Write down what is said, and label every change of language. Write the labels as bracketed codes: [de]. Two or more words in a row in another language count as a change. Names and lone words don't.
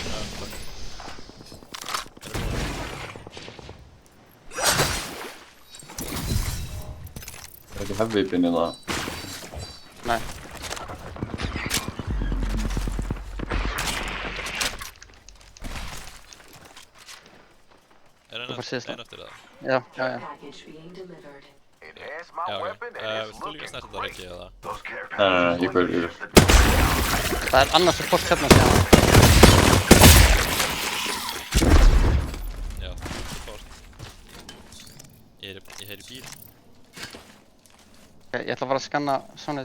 [is] Það er ekki [en] heavy bin [is] í það. Nei. Er Þú bara síðast einn eftir það? Já. [en] Package being delivered. [is] Já, ok. Vilt þú líka snerta þetta ekki, eða? Nei, ég går yfir. Það er annars support hérna síðan. Já, support. Ég heyri bíl. Ok, ég ætla að fara að skanna svona